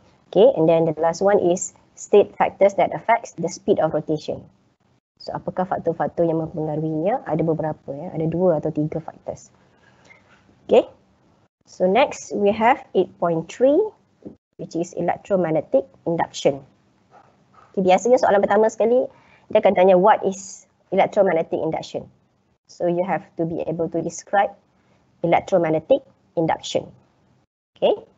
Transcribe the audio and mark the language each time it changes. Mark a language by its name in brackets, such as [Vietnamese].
[English] Okay, and then the last one is state factors that affects the speed of rotation. [Malay] So apakah faktor-faktor yang mempengaruhinya? Ada beberapa ya, ada 2 atau 3 factors. [English] Okay. So next we have 8.3 which is electromagnetic induction. [Malay] Okay, biasanya soalan pertama sekali dia akan tanya [English] what is electromagnetic induction. So you have to be able to describe electromagnetic induction. Okay.